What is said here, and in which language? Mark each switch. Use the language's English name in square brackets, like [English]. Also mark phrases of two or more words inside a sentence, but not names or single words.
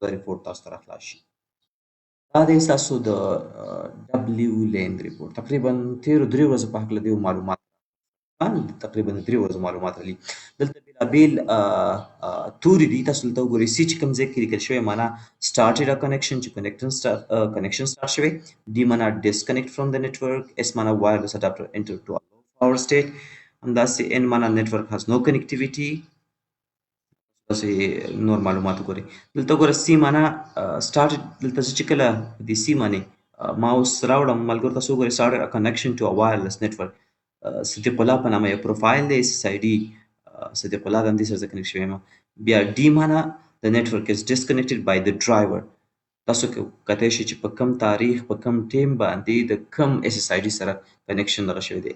[Pashto] دا ریپورټ تاسو ته راخلاص شي. دا دی ستاسو د ډبلیو لین ریپورټ. تقریبا تېرو درې ورځو په هکله د معلومات تقریبا 3 ورځې معلومات راغلي. دلته بېلابېل توري دي، تاسو دلته وګورئ. سی چې کوم ځای کې لیکل شوی معنا [English] started a connection [Pashto] چې [English] connection start [Pashto] شوی. ډي معنا [English] disconnect from the network. [Pashto] اس معنا [English] wireless adapter enter to a low power state. [Pashto] همداسې ان معنا [English] network has no connectivity. [Pashto] تاسې نور معلومات وګورئ. دلته وګوره سی معنا started. دلته زه چې کله د سی معنی ماوس راوړم ملګرو، تاسو وګورئ [English] started a connection to a wireless network. [Pashto] صدیق الله په نامه یو پروفایل دی، اس آی ډي صدیق الله د همدې سره زه کنیکټ شوی یم. بیا ډي معنا [English] the network is disconnected by the driver. [Pashto] تاسو کتای شئ چې په کم تاریخ په کم ټیم باندې د کم اس اس آی ډي سره کنیکشن دغه شوی دی.